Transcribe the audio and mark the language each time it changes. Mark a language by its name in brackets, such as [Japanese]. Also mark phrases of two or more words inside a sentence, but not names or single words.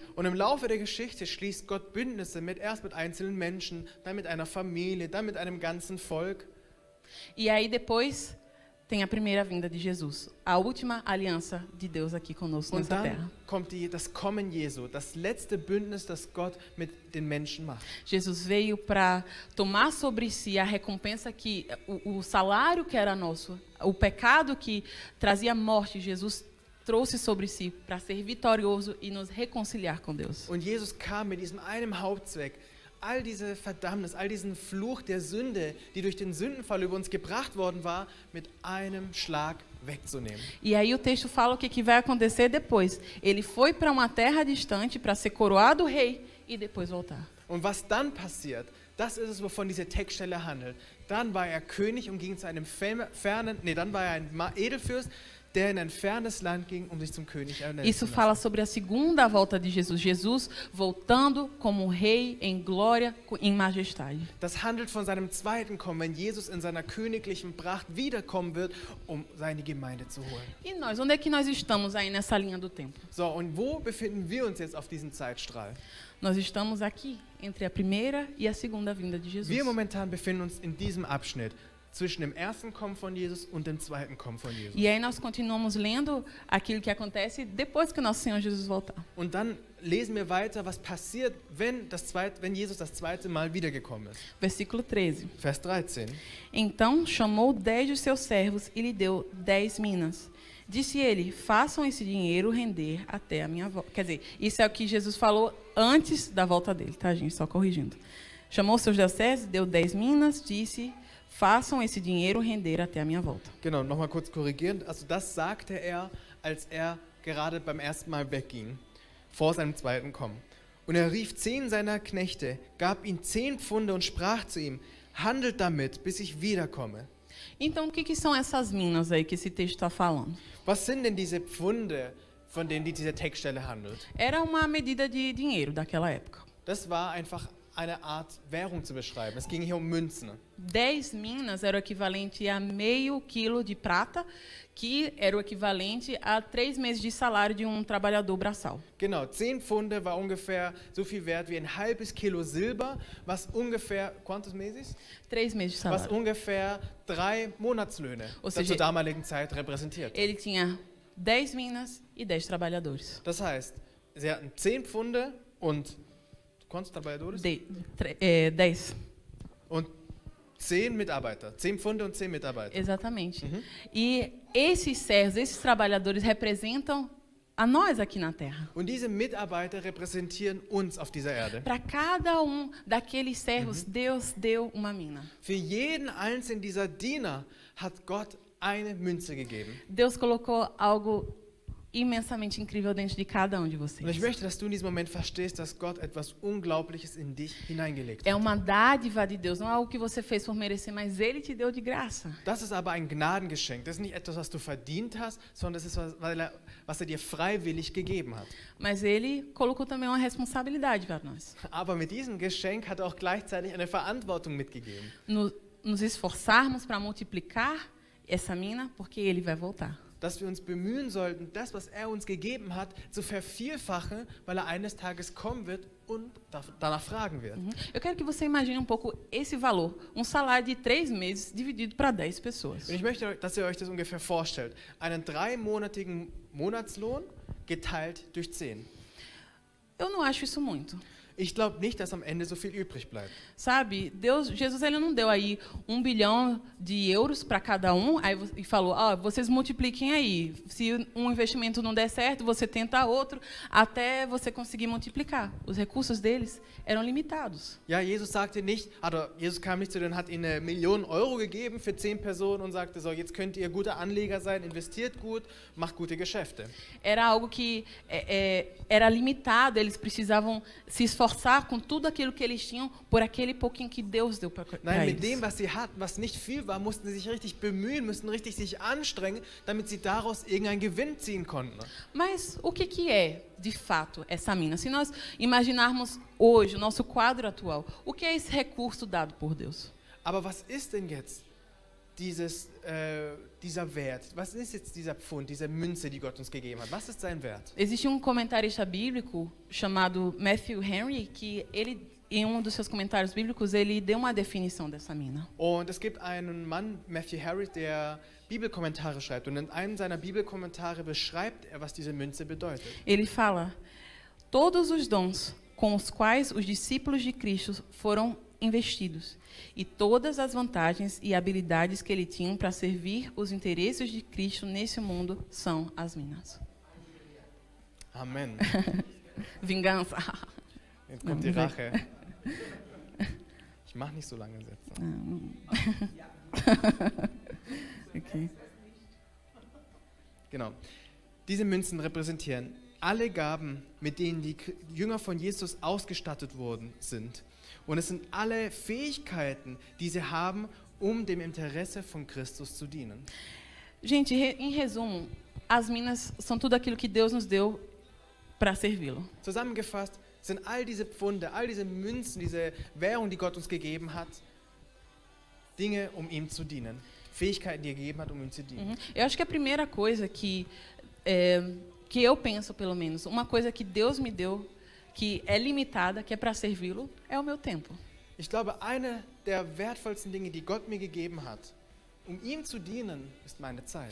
[German] Und im Laufe der Geschichte schließt Gott Bündnisse erst mit einzelnen Menschen, dann mit einer Familie, dann mit einem ganzen Volk. [Portuguese] E aí depois tem a primeira vinda de Jesus, a última aliança de Deus aqui conosco [German] Und [Portuguese] nessa [German] dann [Portuguese] terra. [German] kommt das Kommen Jesu, das letzte Bündnis, das Gott mit den Menschen macht. [Portuguese] Jesus veio para tomar sobre si a recompensa que o salário que era nosso, o pecado que trazia morte, Jesus trouxe sobre si para ser vitorioso e nos reconciliar com Deus. [German] Und Jesus kam mit diesem einem Hauptzweck, all diese Verdammnis, all diesen Fluch der Sünde, die durch den Sündenfall über uns gebracht worden war, mit einem Schlag wegzunehmen. [Portuguese] E aí o texto fala o que vai acontecer depois. Ele foi para uma terra distante para ser coroado rei e depois voltar. [German] Und was dann passiert, das ist es, wovon diese Textstelle handelt. Dann war er König und ging zu einem dann war er ein Edelfürst, der in ein fernes Land ging, sich zum König ernennen zu [Portuguese] Isso [German] lassen. [Portuguese] fala sobre a segunda volta de Jesus. Jesus voltando como um rei em glória, em majestade. [German] Das handelt von seinem zweiten Kommen, wenn Jesus in seiner königlichen Pracht wiederkommen wird, seine Gemeinde zu holen. [Portuguese] E nós, onde é que nós estamos aí nessa linha do tempo? [German] So, und wo befinden wir uns jetzt auf diesem Zeitstrahl? [Portuguese] Nós estamos aqui, entre a primeira e a segunda vinda de Jesus. [German] Wir momentan befinden uns in diesem Abschnitt zwischen dem ersten Kommen von Jesus und dem zweiten Kommen von Jesus. [Portuguese] E aí nós continuamos lendo aquilo que acontece depois que o nosso Senhor Jesus voltar. [German] Und dann lesen wir weiter, was passiert, wenn Jesus das zweite Mal wiedergekommen ist. [Portuguese] Versículo 13. [German] Vers 13. [Portuguese] Então chamou 10 dos seus servos e lhe deu 10 minas. Disse ele, façam esse dinheiro render até a minha volta. Quer dizer, isso é o que Jesus falou antes da volta dele, tá, gente? Só corrigindo. Chamou seus 10 servos, deu 10 minas, disse, façam esse dinheiro render até a minha volta. [German] Genau, nochmal kurz korrigierend. Also das sagte er, als er gerade beim ersten Mal wegging, vor seinem zweiten Kommen. Und er rief 10 seiner Knechte, gab ihm 10 Pfunde und sprach zu ihm, handelt damit, bis ich wiederkomme. [Portuguese] Então, o que são essas minas aí que esse texto está falando? [German] Was sind denn diese Pfunde, von denen diese Textstelle handelt? [Portuguese] Era uma medida de dinheiro daquela época. [German] Das war einfach eine Art Währung zu beschreiben. Es ging hier um Münzen. [Portuguese] 10 minas era o equivalente a meio quilo de prata, que era o equivalente a 3 meses de salário de um trabalhador braçal. [German] Genau, 10 Pfunde war ungefähr so viel wert wie ein halbes Kilo Silber, was ungefähr, [Portuguese] quantos meses? 3 meses de [German] Was [Portuguese] salário. [German] ungefähr 3 Monatslöhne [Portuguese] Ou [German] zur [Portuguese] seja, [German] damaligen Zeit repräsentiert. [Portuguese] Ele tinha 10 minas e 10 trabalhadores. [German] Das heißt, sie hatten 10 Pfunde und [Portuguese] quantos trabalhadores? [German] 10. Und 10 Mitarbeiter. 10 Pfunde und 10 Mitarbeiter. [Portuguese] Exatamente. E esses servos, esses trabalhadores representam a nós aqui na Terra. [German] Und diese Mitarbeiter repräsentieren uns auf dieser Erde. [Portuguese] Para cada daqueles servos, Deus deu uma mina. [German] Für jeden einzelnen dieser Diener hat Gott eine Münze gegeben. [Portuguese] Deus colocou algo imensamente incrível dentro de cada de [German] Und ich [Portuguese] vocês. [German] möchte, dass du in diesem Moment verstehst, dass Gott etwas Unglaubliches in dich hineingelegt [Portuguese] É [German] hat. [Portuguese] uma dádiva de Deus, não é algo que você fez por merecer, mas Ele te deu de graça. [German] Das ist aber ein Gnadengeschenk. Das ist nicht etwas, was du verdient hast, sondern das ist, was er dir freiwillig gegeben hat. [Portuguese] Mas Ele colocou também uma responsabilidade para nós. [German] Aber mit diesem Geschenk hat er auch gleichzeitig eine Verantwortung mitgegeben. [Portuguese] Nos esforçarmos para multiplicar essa mina, porque Ele vai voltar. [German] Dass wir uns bemühen sollten, das, was er uns gegeben hat, zu vervielfachen, weil er eines Tages kommen wird und danach fragen wird. [Portuguese] Eu quero que você imagine um pouco esse valor. Um salário de 3 meses dividido para 10 pessoas. [German] Und ich möchte, dass ihr euch das ungefähr vorstellt. Einen 3-monatigen Monatslohn geteilt durch 10. [Portuguese] Eu não acho isso muito. [German] Ich glaube nicht, dass am Ende so viel übrig bleibt. [Portuguese] Sabe, Jesus ele não deu aí 1 bilhão de euros para cada aí, e falou, vocês multipliquem aí. Se um investimento não der certo, você tenta outro, até você conseguir multiplicar. Os recursos deles eram limitados. [German] Ja, Jesus sagte nicht, also Jesus kam nicht zu denen, hat ihnen 1 Million Euro gegeben für 10 Personen und sagte, so, jetzt könnt ihr guter Anleger sein, investiert gut, macht gute Geschäfte. [Portuguese] Era algo que era limitado, eles precisavam se esforçar com tudo aquilo que eles tinham por aquele pouquinho que Deus deu para [German] Nein, mit [Portuguese] eles. [German] dem, was sie hatten, was nicht viel war, mussten sie sich richtig bemühen, mussten richtig sich anstrengen, damit sie daraus irgendeinen Gewinn ziehen konnten. [Portuguese] Mas o que é, de fato, essa mina? Se nós imaginarmos hoje o nosso quadro atual, o que é esse recurso dado por Deus? [German] Aber was ist denn jetzt dieser Wert? Was ist jetzt dieser Pfund, diese Münze, die Gott uns gegeben hat? Was ist sein Wert? [Portuguese] Existe um comentarista bíblico chamado Matthew Henry que ele, em dos seus comentários bíblicos, ele deu uma definição dessa mina. [German] Und es gibt einen Mann, Matthew Harris, der Bibelkommentare schreibt. Und in einem seiner Bibelkommentare beschreibt er, was diese Münze bedeutet. [Portuguese] Ele fala: todos os dons com os quais os discípulos de Cristo foram investidos e todas as vantagens e habilidades que ele tinha para servir os interesses de Cristo nesse mundo são as minas. Amen. Vingança. [German] Jetzt kommt die Rache. Ich mache nicht so lange Sätze. Okay. Genau. Diese Münzen repräsentieren alle Gaben, mit denen die Jünger von Jesus ausgestattet worden sind. Und es sind alle Fähigkeiten, die sie haben, um dem Interesse von Christus zu dienen. [Portuguese] Gente, em resumo, as minas são tudo aquilo que Deus nos deu para servi-lo. [German] Zusammengefasst sind all diese Pfunde, all diese Münzen, diese Währung, die Gott uns gegeben hat, Dinge, um ihm zu dienen. Fähigkeiten, die er gegeben hat, um ihm zu dienen. [Portuguese] Eu acho que a primeira coisa que eu penso, pelo menos, uma coisa que Deus me deu, que é limitada, que é para servi-lo, é o meu tempo. [German] Ich glaube, eine der wertvollsten Dinge, die Gott mir gegeben hat, um ihm zu dienen, ist meine Zeit.